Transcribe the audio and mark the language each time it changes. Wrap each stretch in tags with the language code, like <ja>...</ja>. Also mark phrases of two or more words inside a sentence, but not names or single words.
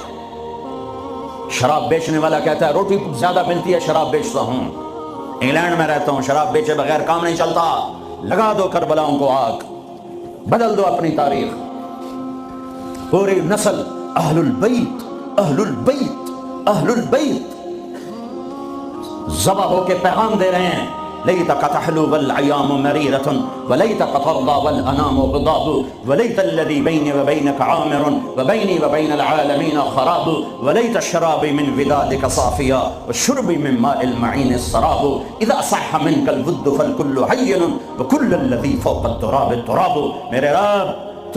<ur>شراب بیچنے والا کہتا ہے روٹی زیادہ ملتی ہے شراب بیچتا ہوں، انگلینڈ میں رہتا ہوں، شراب بیچے بغیر کام نہیں چلتا، لگا دو کربلاؤں کو آگ، بدل دو اپنی تاریخ۔ پوری نسل</ur> <ar>اہل البیت اہل البیت اہل البیت</ar> <ur>ذبح ہو کے پیغام دے رہے ہیں،</ur> <ar>لیتک تحلو والعیام مریرۃ ولیتک ترضی والانام غضاب ولیت الذی بینی وبینک عامر وبینی وبین العالمین خراب ولیت الشراب من ودادک صافیا والشرب من ماء المعین السراب اذا صح منک الود فالکل حین وکل الذی فوق التراب التراب۔</ar> <ur>میرے رب</ur>